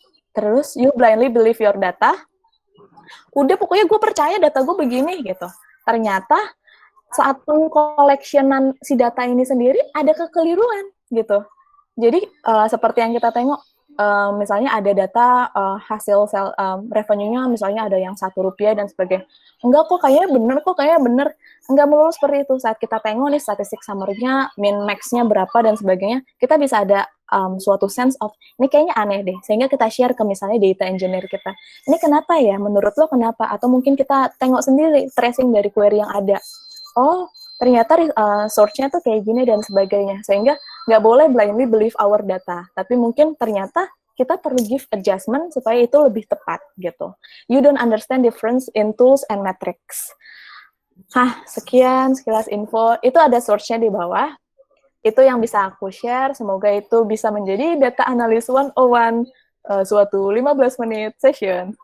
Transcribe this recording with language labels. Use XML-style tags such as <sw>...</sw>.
<id>Terus,</id> <en>you blindly believe your data.</en> <id>Udah pokoknya gue percaya data gue begini gitu. Ternyata saat pengkoleksionan si data ini sendiri ada kekeliruan gitu. Jadi seperti yang kita tengok, misalnya ada data hasil revenue-nya misalnya ada yang Rp1 dan sebagainya. Enggak kok kayaknya bener. Enggak melulu seperti itu. Saat kita tengok nih statistik summary-nya, min max-nya berapa dan sebagainya, kita bisa ada suatu</id> <en>sense of,</en> <id>ini kayaknya aneh deh. Sehingga kita share ke misalnya data engineer kita. Ini kenapa ya? Menurut lo kenapa? Atau mungkin kita tengok sendiri, tracing dari query yang ada. Oh, ternyata source-nya tuh kayak gini dan sebagainya. Sehingga nggak boleh</id> <en>blindly believe our data.</en> <id>Tapi mungkin ternyata kita perlu</id> <en>give adjustment</en> <id>supaya itu lebih tepat gitu.</id> <en>You don't understand difference in tools and metrics.</en> <id>Sekian sekilas info. Itu ada source-nya di bawah. Itu yang bisa aku share. Semoga itu bisa menjadi data analysis 101 suatu 15 menit session.</id>